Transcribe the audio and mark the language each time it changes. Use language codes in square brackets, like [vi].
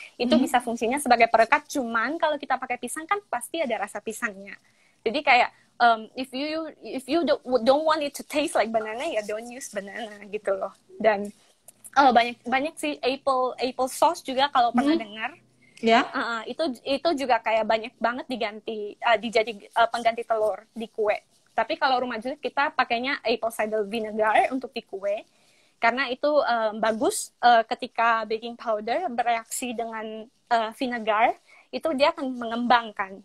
[id] Itu bisa fungsinya sebagai perekat, cuman kalau kita pakai pisang kan pasti ada rasa pisangnya. Jadi kayak, [en] if you don't want it to taste like banana, ya don't use banana [id] gitu loh. Dan banyak sih, apple sauce juga kalau pernah dengar. Ya. Itu juga kayak banyak banget dijadi pengganti telur di kue. Tapi kalau rumah Juliet kita pakainya apple cider vinegar untuk di kue, karena itu bagus ketika baking powder bereaksi dengan vinegar, itu dia akan mengembangkan.